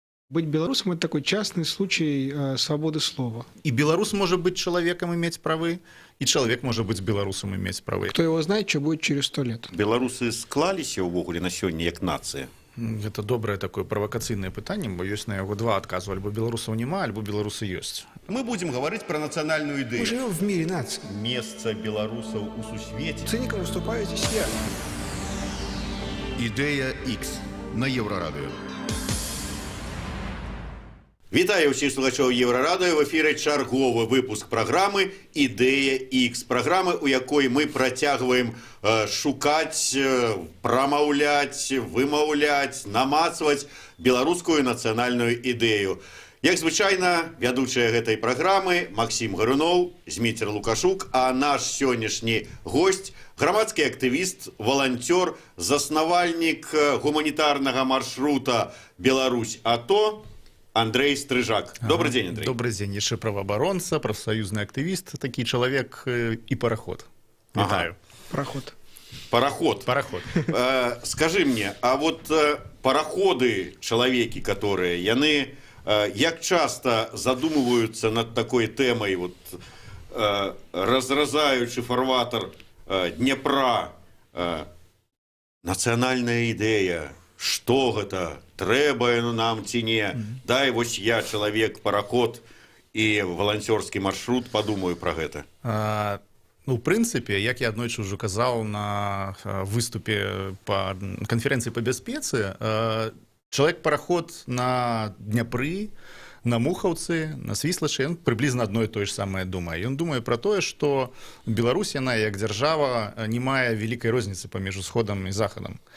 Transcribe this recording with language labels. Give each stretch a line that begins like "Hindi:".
Russian: Быть белорусом – это такой частный случай свободы слова. И белорус может быть человеком, иметь правы, и человек может быть белорусом, иметь правы. Кто его знает, что будет через 100 лет.
Belarusian: Беларусы склаліся ўвогуле на сёння як нацыя? Это добрае такое правакацыйнае пытанне, бо ёсць на яго два адказу: альбо беларусаў няма, альбо беларусы ёсць.
Russian: Мы будем говорить про национальную Мы идею. живем в мире наций. Место белорусов у сусвете. Циником выступаю здесь я.
Ukrainian: Ідея X на Єврорадіо.
Belarusian: Вітаю ўсіх слухачоў Еўрарадыё.
Russian: В эфіры
Belarusian: чарговы выпуск праграмы «Ідэя X». Праграмы, у якой мы працягваем шукаць, прамаўляць, вымаўляць, намацваць беларускую нацыянальную ідэю. Як звычайна, вядучая гэтай праграмы Максім Гаруноў, Зміцер Лукашук, а наш сённяшні госць – грамадскі актывіст, валанцёр, заснавальнік гуманітарнага маршрута «Беларусь-АТО» Андрей Стрыжак.
Russian: Добрый день, Андрей. Добрый день.
Belarusian: Яшчэ праваабаронца, прафсаюзны актывіст, такі чалавек і параход. Вітаю.
Russian: Пароход. Пароход.
Belarusian: Параход.
Russian: Скажи мне, а вот пароходы, человеки, которые,
Belarusian: яны як часто
Russian: задумываются над такой темой, вот разразаючы фарватер Днепра, национальная идея,
Belarusian: что гэта, трэба яно нам ці не, дай вось я, чалавек, пароход і валанцёрскі маршрут, падумаю пра гэта. Ну, в прынцыпе, як я аднойчы ўжо казаў на выступе па канферэнцыі па бяспецы, чалавек-параход на Дняпры, на Мухаўцы, на Свіслачы, ён прыблізна адно і тое ж самае думае. Ён думае пра тое, што Беларусь, яна як дзяржава, не мае вялікай розніцы паміж усходам і захадам.